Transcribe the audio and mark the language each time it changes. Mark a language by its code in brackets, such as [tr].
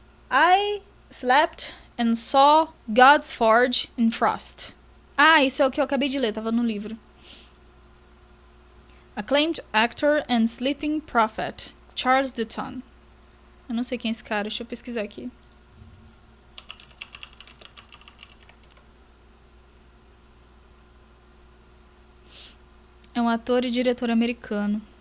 [en] I slept and saw God's forge in frost. [pt] Ah, isso é o que eu acabei de ler, tava no livro. [en] Acclaimed actor and sleeping prophet, Charles Dutton. [pt] Eu não sei quem é esse cara, deixa eu pesquisar aqui. É um ator e diretor americano.